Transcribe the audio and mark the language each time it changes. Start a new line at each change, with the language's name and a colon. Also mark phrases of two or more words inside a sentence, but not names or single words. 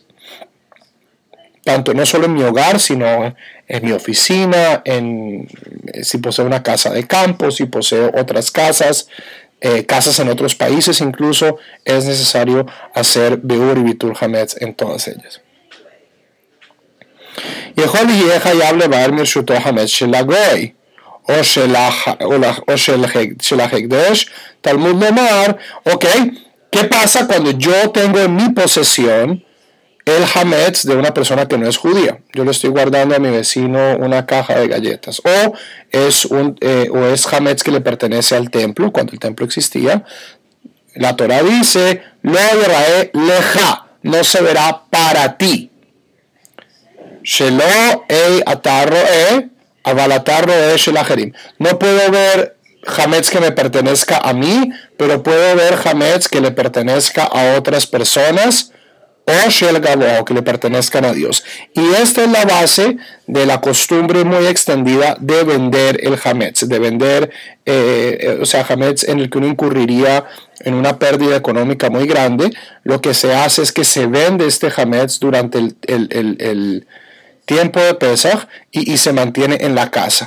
Spanish: Tanto no solo en mi hogar, sino en mi oficina, si poseo una casa de campo, si poseo otras casas, casas en otros países incluso, es necesario hacer Beor y
Hebrew: ביטול חמץ
Spanish: en todas ellas.
Hebrew: יכול יהיה חייב לבאר מרשותו חמץ של הגוי או של ההקדש. תלמוד לומר,
Spanish: ok, ¿qué pasa cuando yo tengo en mi posesión el hametz de una persona que no es judía? Yo le estoy guardando a mi vecino una caja de galletas, o es hametz que le pertenece al templo, cuando el templo existía. La Torah dice,
Hebrew: לא יראה לך,
Spanish: no se verá para ti.
Hebrew: שלו אי אתה רואה, אבל אתה רואה של אחרים.
Spanish: No puedo ver hametz que me pertenezca a mí, pero puedo ver hametz que le pertenezca a otras personas, o
Hebrew: של גבוה,
Spanish: que le pertenezcan a Dios. Y esta es la base de la costumbre muy extendida de vender el hametz, de vender, hametz en el que uno incurriría en una pérdida económica muy grande. Lo que se hace es que se vende este hametz durante el tiempo de Pesach y se mantiene en la casa.